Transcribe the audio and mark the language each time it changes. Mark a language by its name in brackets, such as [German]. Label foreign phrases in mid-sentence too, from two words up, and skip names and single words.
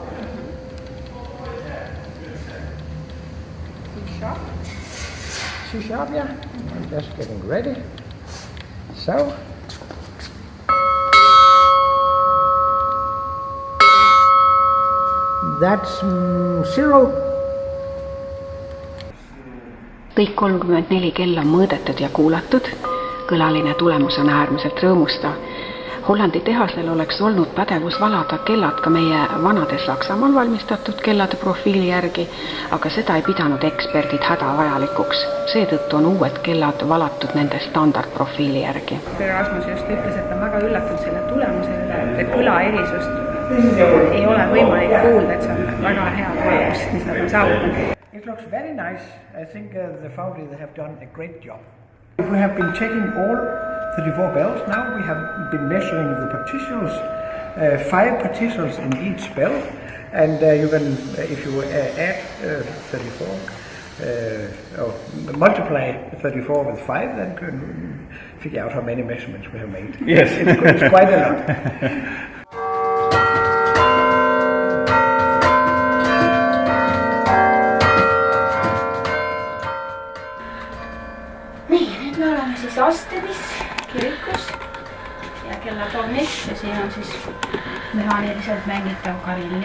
[English] C-sharp, yeah. I'm just getting ready. So. That's 0. [Estonian] Kõik 34 kella on mõõdetud ja kuulatud. Kõlaline tulemus on äärmiselt rõõmustav. Hollandi tehasel oleks olnud pädevus valada kellad ka meie vanade Saksamaal valmistatud kellade profiili järgi, aga seda ei pidanud eksperdid hädavajalikuks. Seetõttu on uued kellad valatud nende standardprofiili järgi. Rasmus just ütles, et on väga üllatunud selle tulemuse üle, et kõla erisust ei ole võimalik kuulda, et see on väga hea tulemus, mis nad on saavutanud. [English] It looks very nice. I think the foundry they have done a great job. We have been checking all 34 bells. Now we have been measuring the particles, 5 particles in each bell, and you can, if you add 34, or multiply 34 with 5, then you can figure out how many measurements we have made. Yes. It's quite a lot. [Estonian] Nüüd me oleme siis Astenis kirikus ja kellatornis ja siin on siis mehaaniliselt mängitav kariljon.